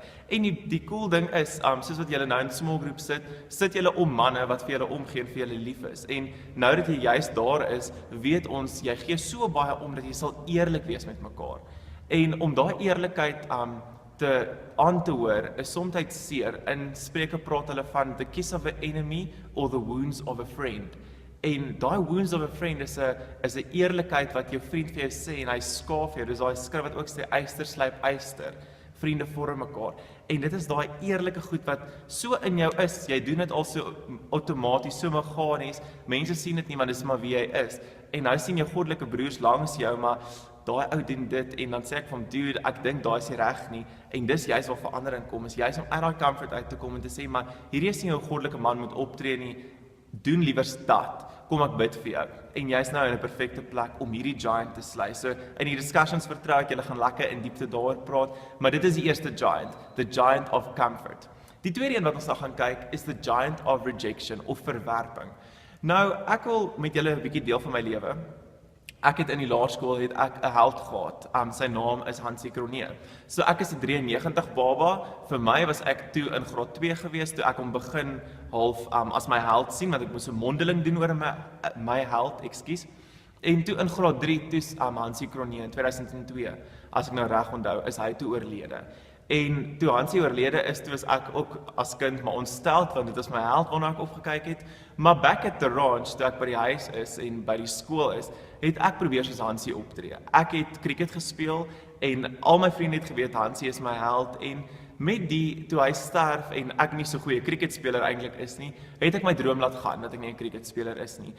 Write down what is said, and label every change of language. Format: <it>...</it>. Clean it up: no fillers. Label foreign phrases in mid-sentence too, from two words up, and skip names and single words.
<af>En die cool ding is, soos wat julle nou in</af> <en>small group</en> <af>sit julle om manne wat vir julle omgee en vir julle lief is. En nou dat jy juist daar is, weet ons, jy gee so baie om dat jy sal eerlik wees met mekaar. En om daai eerlikheid aan te hoor, is somtyds seer. In Spreuke praat hulle van</af> <en>the kiss of an enemy or the wounds of a friend.</en> <af>En daai</af> <en>wounds of a friend</en> <af>is 'n eerlikheid wat jou vriend vir jou sê en hy skaaf jou. Dis daai skrif wat ook sê yster slyp yster. Vriende vorm mekaar. En dit is daai eerlike goed wat so in jou is. Jy doen dit al so outomaties, so meganies. Mense sien dit nie, want dis maar wie jy is. En nou sien jou goddelike broers langs jou, maar daai ou doen dit en dan sê ek van dude, ek dink daai is nie reg nie. En dis juist waar verandering kom. Is juist om uit daai comfort uit te kom en te sê, maar hierdie is nie hoe 'n goddelike man moet optree nie. Doen liewers dat. Kom ek bid vir jou. En jy's nou in 'n perfekte plek om hierdie giant te slay. So in die discussions vertrou ek julle gaan lekker in diepte daaroor praat, maar dit is die eerste giant,</af> <en>the giant of comfort.</en> <af>Die tweede een wat ons nou gaan kyk is</af> <en>the giant of rejection</en> <af>of verwerping. Nou, ek wil met julle 'n bietjie deel van my lewe. Ek het in die laerskool 'n held gehad. Sy naam is Hansie Kroneer. So ek is 'n 93 baba. Vir my was ek toe in graad 2 gewees toe ek hom begin half as my held sien, want ek moes 'n mondeling doen oor my held, ekskuus. En toe in graad 3 toe Hansie Kroneer in 2002, as ek nou reg onthou, is hy toe oorlede. En toe Hansie oorlede is, toe was ek ook as kind maar ontsteld, want dit was my held waarna ek opgekyk het.</af> <en>Maar back at the ranch,</en> <af>toe ek by die huis is en by die skool is, het ek probeer soos Hansie optree. Ek het cricket gespeel en al my vriende het geweet Hansie is my held en met toe hy sterf en ek nie so goeie cricketspeler eintlik is nie, het ek my droom laat gaan dat ek nie 'n cricketspeler is nie.</af>